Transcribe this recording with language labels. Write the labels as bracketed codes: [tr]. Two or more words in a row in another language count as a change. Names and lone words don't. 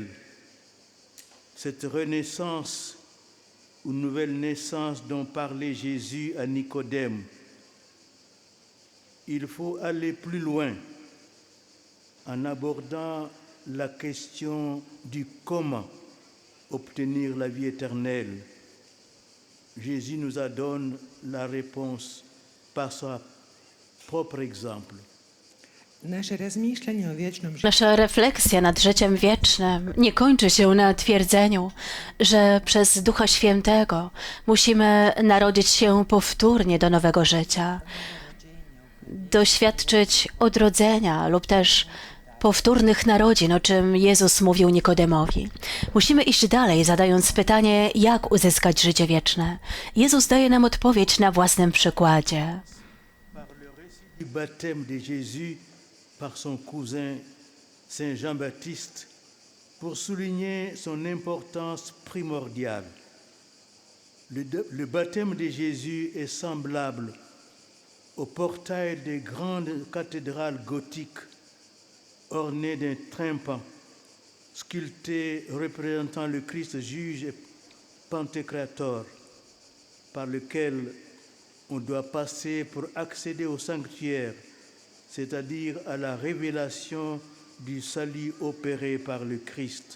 [fr] Cette renaissance ou nouvelle naissance dont parlait Jésus à Nicodème, il faut aller plus loin en abordant la question du comment obtenir la vie éternelle. Jésus nous donne la réponse par son propre exemple. [hr] naše razmišljanje o vječnom životu [pl] Nasza refleksja nad życiem wiecznym nie kończy się na twierdzeniu, że przez Ducha Świętego musimy narodzić się powtórnie do nowego życia, doświadczyć odrodzenia lub też powtórnych narodzin, o czym Jezus mówił Nikodemowi. Musimy iść dalej, zadając pytanie, jak uzyskać życie wieczne. Jezus daje nam odpowiedź na własnym przykładzie. [fr] Par le récit du baptême de Jésus par son cousin Saint Jean-Baptiste, pour souligner son importance primordiale. Le baptême de Jésus est semblable au portail des grandes cathédrales gothiques ornées d'un tympan sculpté représentant le Christ juge et pantocrator, par lequel on doit passer pour accéder au sanctuaire, c'est-à-dire à la révélation du salut opéré par le Christ.